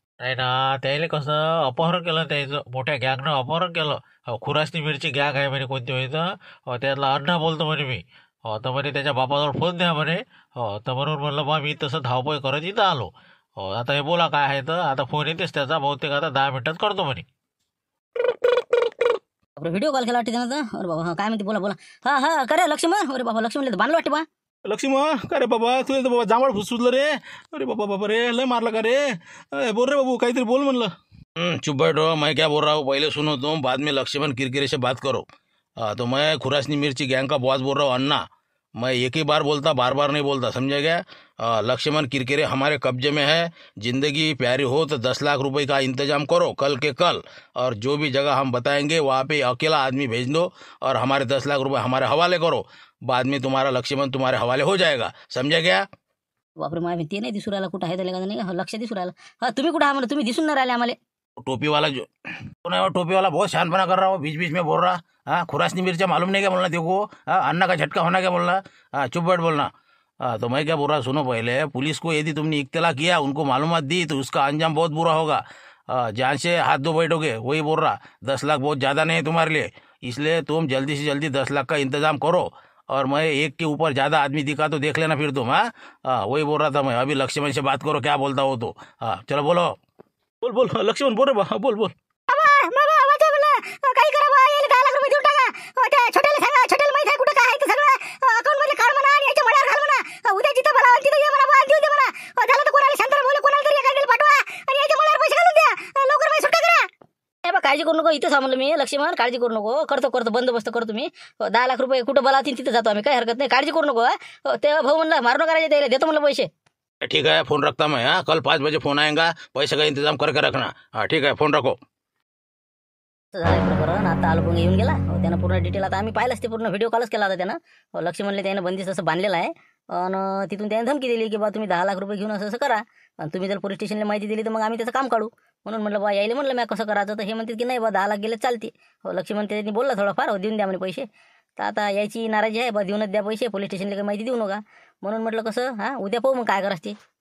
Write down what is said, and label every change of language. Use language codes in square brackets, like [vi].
[mr] नाही ना त्याला कसं अपहरण केलं त्याचं मोठ्या गँगनं अपहरण केलं खुरासनी मिरची गँग आहे म्हणे कोणती होतं त्यातला अण्णा बोलतो म्हणे मी तर म्हणे त्याच्या बापाजवळ फोन द्या म्हणे तर म्हणून म्हणलं बा मी तसं धावपळ करत इथं आलो आता हे बोला काय आहे तर आता फोन येतेच त्याचा बहुतेक आता 10 मिनिटात करतो म्हणे व्हिडिओ कॉल केला वाटते त्यानं अरे बाबा काय म्हणते बोला हा करे लक्ष्मण अरे बाबा लक्ष्मण बांधलं वाटते बा लक्ष्मण का रे बाबा तुला तर बाबा जांभळ फुसुजलं रे, अरे बाबा रे लय मारला का रे, बोल रे बाबू काहीतरी बोल म्हणलं। [hi] चुप बैठो, मैं क्या बोल रहा हूँ पहले सुनो तुम, बाद में लक्ष्मण किरकिरे से बात करो। तो मैं खुरासनी मिर्ची गैंग का बॉस बोल रहा हूँ अन्ना, मैं एक ही बार बोलता बार बार नहीं बोलता समझा गया। लक्ष्मण किरकिरे हमारे कब्जे में है, जिंदगी प्यारी हो तो 10 लाख रुपए का इंतजाम करो कल के कल, और जो भी जगह हम बताएंगे वहाँ पे अकेला आदमी भेज दो और हमारे 10 लाख रुपए हमारे हवाले करो, बाद में तुम्हारा लक्ष्मण तुम्हारे हवाले हो जाएगा समझा गया। [mr] बापरे माय ते नाही दिसू राहिला कुठं आहे त्याला नाही का लक्ष दिसू राहिलं हा तुम्ही कुठं आहे म्हणलं तुम्ही दिसून नाही राहिले आम्हाला [hi] टोपी वाला जो कौन है वो टोपी वाला बहुत शानपना कर रहा हो, बीच बीच में बोल रहा, हाँ खुरासनी मिर्चा मालूम नहीं क्या बोलना देखो, हाँ अन्ना का झटका होना क्या बोलना, हाँ चुप बैठ बोलना। तो मैं क्या बोल रहा सुनो, पहले पुलिस को यदि तुमने इत्तला किया उनको मालूमात दी तो उसका अंजाम बहुत बुरा होगा, जान से हाथ धो बैठोगे, वही बोल रहा 10 लाख बहुत ज़्यादा नहीं है तुम्हारे लिए, इसलिए तुम जल्दी से जल्दी 10 लाख का इंतजाम करो, और मैं एक के ऊपर ज़्यादा आदमी दिखा तो देख लेना फिर तुम, हाँ वही बोल रहा था मैं। अभी लक्ष्मण से बात करो क्या बोलता हो तो, हाँ चलो बोलो बोल लक्ष्मण [mr] बोल रे बोल काही करा बा याला 10 लाख रुपये देऊन टाका त्या छोट्याला सांगा छोट्याला माहित आहे कुठं काय आहे ते सगळं अकाउंट मध्ये काढ म्हणा आणि याच्या मळ्यावर घाल म्हणा उद्या जिथं बोलावं तिथं ये म्हणा बा देऊ दे म्हणा झालं तर कोणाला शांतरा बोल कोणाला तरी एखाद्याला पाठवा आणि याच्या मळ्यावर पैसे घालून द्या लवकर माझी सुट्टा करा ए बा काळजी करू नको इथं सांगलो मी लक्ष्मण काळजी करू नको करतो बंदोबस्त करतो मी 10 लाख रुपये कुठं बोलावतील तिथं जातो आम्ही काही हरकत नाही काळजी करू नको ते भाऊ म्हणलं मारणं करायचे त्याला देतो म्हणलं पैसे [hi] ठीक है फोन रखता मैं, हाँ कल 5 बजे फोन आएगा, पैसे का इंतजाम करके रखना, हाँ ठीक है फोन रखो। [mr] प्रकरण आता आलो पण येऊन गेला त्यानं पूर्ण डिटेल आता आम्ही पाहिलंच ते पूर्ण व्हिडिओ कॉलच केला होता त्यानं लक्ष्मणले त्यानं बंदिस्त असं बांधलेलं आहे आणि तिथून त्याने धमकी दिली की बा तुम्ही 10 लाख रुपये घेऊन असं करा आणि तुम्ही जर पोलीस स्टेशनला माहिती दिली तर मग आम्ही त्याचं काम काढू म्हणून म्हटलं बा यायला म्हणलं मी कसं करायचं तर हे म्हणतात की नाही बा 10 लाख गेले चालते लक्ष्मण त्यांनी बोलला थोडंफार देऊन द्या म्हणे पैसे तर आता यायची नाराजी आहे बा देऊनच द्या पैसे पोलीस स्टेशनला काही माहिती देऊ नका म्हणून म्हटलं कसं हां उद्या पाहू मग काय करायचं ते